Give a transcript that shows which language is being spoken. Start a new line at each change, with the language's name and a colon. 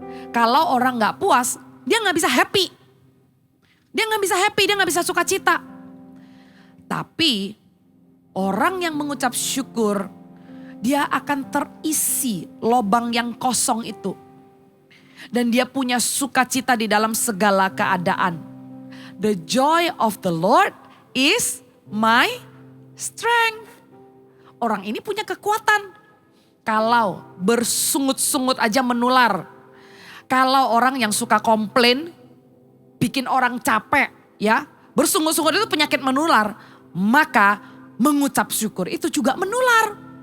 Indonesian: Kalau orang gak puas, dia gak bisa happy. Dia gak bisa happy, dia gak bisa sukacita. Tapi orang yang mengucap syukur, dia akan terisi lobang yang kosong itu. Dan dia punya sukacita di dalam segala keadaan.
English: The joy of the Lord is my strength.
Indonesian: Orang ini punya kekuatan. Kalau bersungut-sungut aja menular. Kalau orang yang suka komplain, bikin orang capek ya. Bersungut-sungut itu penyakit menular. Maka mengucap syukur itu juga menular.